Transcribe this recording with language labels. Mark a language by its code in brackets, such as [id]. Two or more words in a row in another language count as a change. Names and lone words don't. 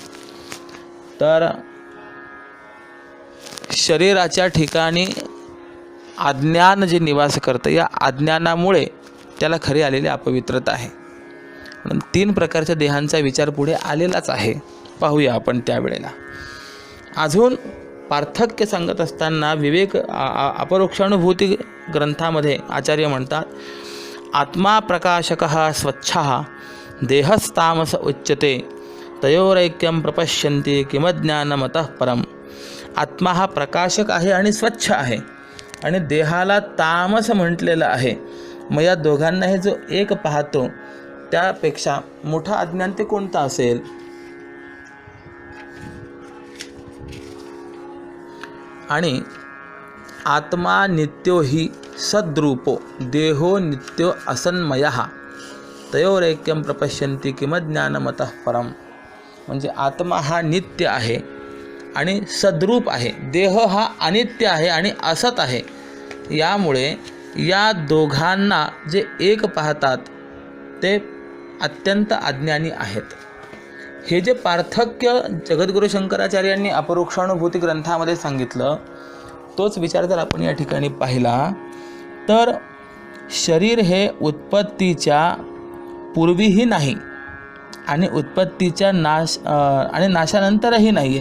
[mr] तर शरीराच्या ठिकाणी अज्ञान जे निवास करतं, या अज्ञानामुळे त्याला खरी आलेली अपवित्रता आहे. म्हणून 3 प्रकारच्या देहांचा विचार पुढे आलेलाच आहे. पाहूया आपण त्यावेळेला. अजून पार्थक्य सांगत असताना विवेक अपरोक्षानुभूती ग्रंथामध्ये आचार्य म्हणतात, [sa] आत्मा प्रकाशकः स्वच्छः देहस्तामस उच्यते तयोरैक्यं प्रपश्यन्ति किमज्ञानमतः परम. [mr] आत्मा हा प्रकाशक आहे आणि स्वच्छ आहे आणि देहाला तामस म्हटलेलं आहे. मग या दोघांनाही जो एक पाहतो त्यापेक्षा मोठा अज्ञान ते कोणता असेल? [sa] आणि आत्मा नित्यो हि सद्रूपो देहो नित्यो असन्मयः तयोरैक्यं प्रपश्यन्ति किमज्ञानमतः परम. [mr] म्हणजे आत्मा हा नित्य आहे आणि सद्रूप आहे, देह हा अनित्य आहे आणि असत आहे. यामुळे या दोघांना जे एक पाहतात ते अत्यंत अज्ञानी आहेत. हे जे पार्थक्य जगद्गुरू शंकराचार्यांनी अपरोक्षानुभूती ग्रंथामध्ये सांगितलं, तोच विचार जर आपण या ठिकाणी पाहिला तर शरीर हे उत्पत्तीच्या पूर्वीही नाही आणि उत्पत्तीच्या आणि नाशानंतरही नाही आहे.